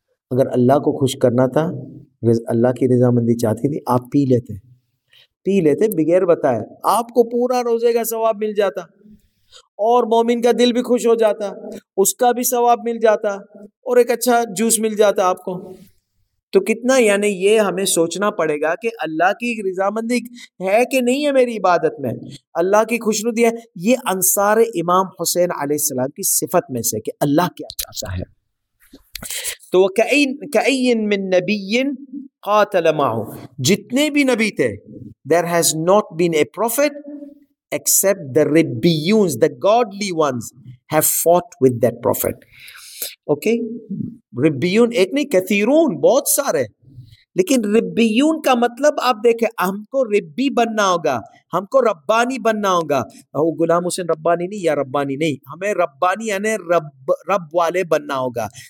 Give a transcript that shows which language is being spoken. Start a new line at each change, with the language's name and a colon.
Urdu: اگر اللہ کو خوش کرنا تھا، اللہ کی رضا مندی چاہتی تھی، آپ پی لیتے بغیر بتائے، آپ کو پورا روزے کا ثواب مل جاتا اور مومن کا دل بھی خوش ہو جاتا، اس کا بھی ثواب مل جاتا اور ایک اچھا جوس مل جاتا آپ کو. تو کتنا یعنی یہ ہمیں سوچنا پڑے گا کہ اللہ کی رضا مندی ہے کہ نہیں ہے میری عبادت میں، اللہ کی خوشنودی ہے. یہ انصار امام حسین علیہ السلام کی صفت میں سے کہ اللہ کیا چاہتا ہے. تو وہ
Arabic: کئین من نبی قاتل معه،
Urdu: جتنے بھی نبی تھے،
English: There has not been a prophet except the ribbiyuns the godly ones have fought with that prophet.
Urdu: Okay, ربیون ایک نہیں، کثیرون بہت سارے، لیکن ربیون کا مطلب آپ دیکھیں، ہم کو ربی بننا ہوگا، ہم کو ربانی بننا ہوگا. وہ غلام حسین ربانی نہیں، یا ربانی نہیں، ہمیں ربانی یعنی رب والے بننا ہوگا.